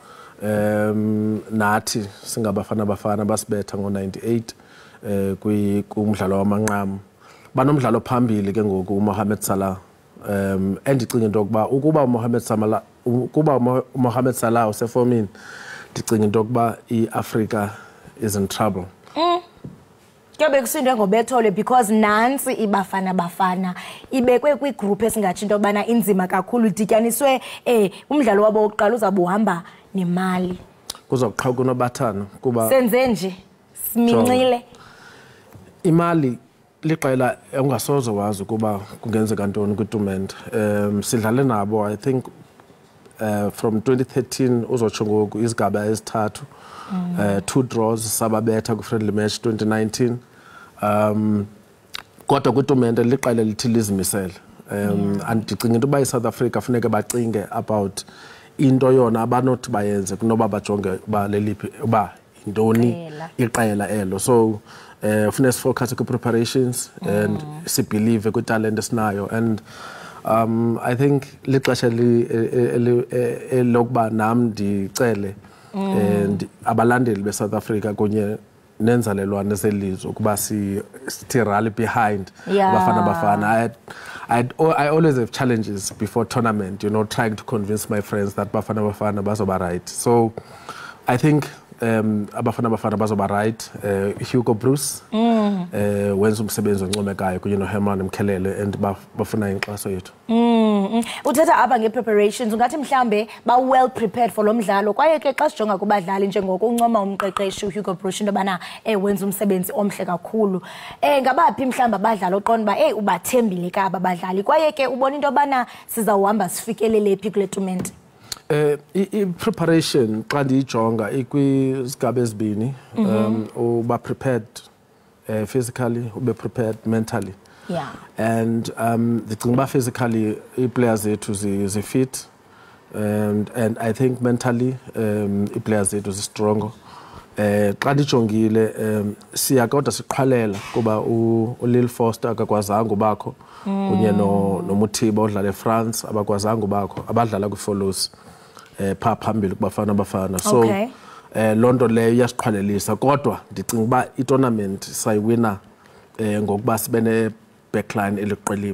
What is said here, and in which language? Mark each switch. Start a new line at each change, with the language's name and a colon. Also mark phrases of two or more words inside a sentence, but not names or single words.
Xhosa: Nathi singabafana basibetha ngo98 kumdlalo wamanqamu. Banomdlalo phambili ke ngoku uMohamed Salah. Endicinga into yokuba ukuba uMohamed Salah usefomini, ndicinga into yokuba iAfrica
English: is in trouble.
Xhosa: Kuyobe kusindwe ngobethole because nansi ibafana ibekwe kwigroup esingathi into yobana inzima kakhulu, idityaniswe umdlalo wabo wokuqala uzabuhamba nemali. Kuzoqhawuka kunobathana kuba senze nje simincile. Imali liqela ungasoze wazi ukuba kungenzeka ntoni kwitumente. Sidlale nabo
English: I think
Xhosa: from 2013 uzotsho ngoku izigaba ezithathu, 2 draws sababetha ku-
English: friendly match
Xhosa: 2019. Kodwa kwitumente liqela lithi lizimisele. Andicinga into yoba iSouth Africa funeke bacinge about into yona abanothi bayenze kunoba bajonge uba leliphi uba yintoni iqela elo. So funeka sifocus kwi-preparations and sibelieve kwitalent esinayo,
English: and I think
Xhosa: lixesha lokuba nam ndicele and abalandeli beSouth Africa kunye nenzalelwane zelizwe ukuba sithi
English: rally behind
Xhosa: Bafana.
English: I always have challenges before tournament, trying to convince my friends that Bafana bazoba right. So I think Bafana bazoba right.
Xhosa: Hugo Bruce wenza umsebenzi oncomekayo kunye noHerman Jikelele and bafuna inkxaso yethu. Uthetha apha nge-preparations, ungathi mhlambe ba-
English: well prepared
Xhosa: for lo mdlalo, kwaye ke xa sijonga kubadlali njengoko uncoma umqeqeshi uHugo Bruce into yobana wenza umsebenzi omhle kakhulu. Ngabaphi mhlawumbi abadlali oqonda uba ubathembile ka aba badlali, kwaye ke ubona into yobana sizawuhamba sifikelele phi kule tumente? I-preparation xa ndiyijonga ikwizigaba ezibini, uba
English: prepared physically,
Xhosa: ube
English: prepared mentally.
Xhosa: And ndicinga uba physically i-players zethu zi-fit,
English: and I think mentally
Xhosa: i-players zethu zi-strong. Xa ndijongile siya kodwa siqhwalela kuba uLil Foster akakwazanga ubakho kunye noMuthiba odlala eFrance abakwazanga ubakho, abadlala kwi-follows phaa phambili kubafana. So loo nto leyo iyasiqhwalelisa, kodwa ndicinga uba itournament sayiwina ngokuba sibe ne-backline eliqilima.